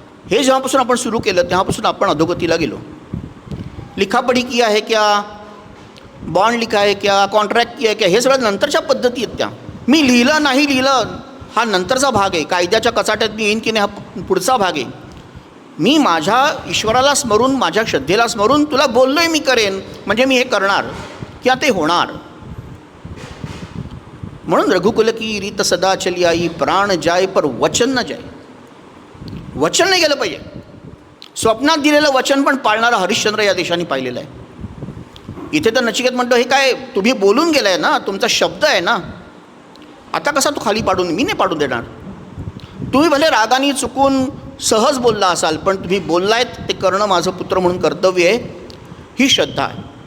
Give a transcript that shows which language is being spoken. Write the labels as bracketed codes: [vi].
[mr] हे जेव्हापासून आपण सुरू केलं तेव्हापासून आपण अधोगतीला गेलो. [hi] लिखापढी किया है क्या, बॉन्ड लिखा है क्या, कॉन्ट्रॅक्ट किया है क्या, [mr] हे सगळं नंतरच्या पद्धती आहेत. त्या मी लिहिलं नाही लिहिलं हा नंतरचा भाग आहे. कायद्याच्या कचाट्यात मी येईन की नाही हा पुढचा भाग आहे. मी माझ्या ईश्वराला स्मरून, माझ्या श्रद्धेला स्मरून तुला बोललोय मी करेन, म्हणजे मी हे करणार किंवा ते होणार. म्हणून [hi] रघुकुल की रीत सदा चली आई, प्राण जाय पर वचन न जाय. [mr] वचन नाही गेलं पाहिजे. स्वप्नात दिलेलं वचन पण पाळणारा हरिश्चंद्र या देशाने पाहिलेलं आहे. इथे तर नचिकेत म्हणतो, हे काय तुम्ही बोलून गेलाय ना, तुमचा शब्द आहे ना, आता कसा तू खाली पाडून, मी नाही पाडून देणार. तुम्ही भले रागाने चुकून सहज बोलला असाल, पण तुम्ही बोललायत ते करणं माझं पुत्र म्हणून कर्तव्य आहे. ही श्रद्धा आहे.